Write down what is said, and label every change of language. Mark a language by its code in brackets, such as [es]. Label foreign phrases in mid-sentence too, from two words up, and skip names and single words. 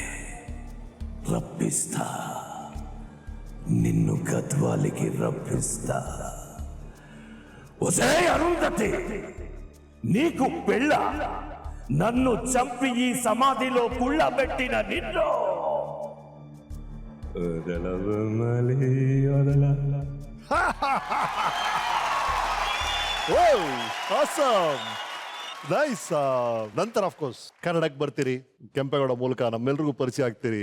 [te] రప్పిస్తా, నిన్ను గద్వాలికి రప్పిస్తా. ఒసే అరుంధతి, నీకు పెళ్ళ, నన్ను చంపి ఈ సమాధిలో కుళ్ళబెట్టిన నిన్ను [kn] ನೈಸ್. ನಂತರ [en] of course [kn] ಕನ್ನಡಕ್ಕೆ ಬರ್ತೀರಿ, ಕೆಂಪೇಗೌಡ ಮೂಲಕ ನಮ್ಮೆಲ್ರಿಗೂ ಪರಿಚಯ ಆಗ್ತೀರಿ.